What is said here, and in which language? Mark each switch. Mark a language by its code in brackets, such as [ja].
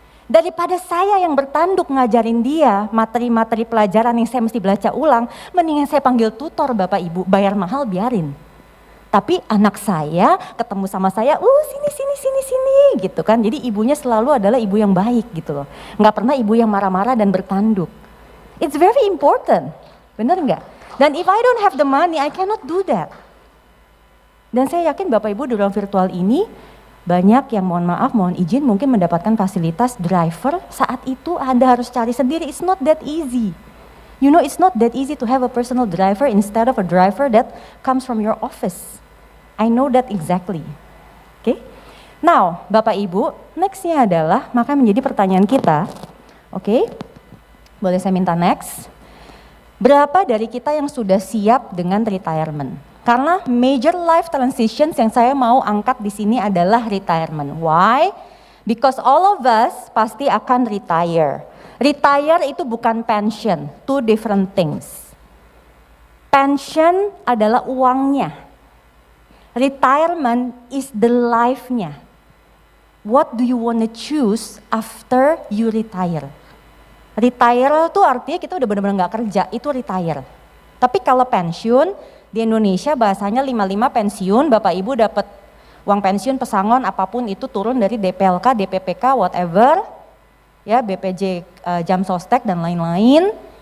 [id] Daripada saya yang bertanduk ngajarin dia materi-materi pelajaran yang saya mesti baca ulang, mendingan saya panggil tutor Bapak Ibu, bayar mahal biarin. Tapi anak saya ketemu sama saya, sini gitu kan. Jadi ibunya selalu adalah ibu yang baik gitu loh. Nggak pernah ibu yang marah-marah dan bertanduk. [en] It's very important, [id] bener nggak? Dan [en] if I don't have the money, I cannot do that. [id] Dan saya yakin Bapak Ibu di ruang virtual ini banyak yang mohon izin mungkin mendapatkan fasilitas driver. Saat itu Anda harus cari sendiri, [en] it's not that easy. You know, it's not that easy to have a personal driver instead of a driver that comes from your office. I know that exactly. Oke. [id] Now, Bapak Ibu, nextnya adalah maka menjadi pertanyaan kita. Oke. Boleh saya minta next? Berapa dari kita yang sudah siap dengan retirement? Karena [en] major life transitions [id] yang saya mau angkat di sini adalah retirement. [en] Why? Because all of us [id] pasti akan [en] retire. Retire [id] itu bukan [en] pension, two different things. [id] Pension adalah uangnya. [en] Retirement is the life-nya. What do you want to choose after you retire? [id] Retire itu artinya kita udah benar-benar gak kerja, itu retire. Tapi kalau pensiun, di Indonesia bahasanya 55 pensiun, Bapak Ibu dapat uang pensiun pesangon apapun itu turun dari DPLK, DPPK, whatever, ya BPJ, jam sostek dan lain-lain.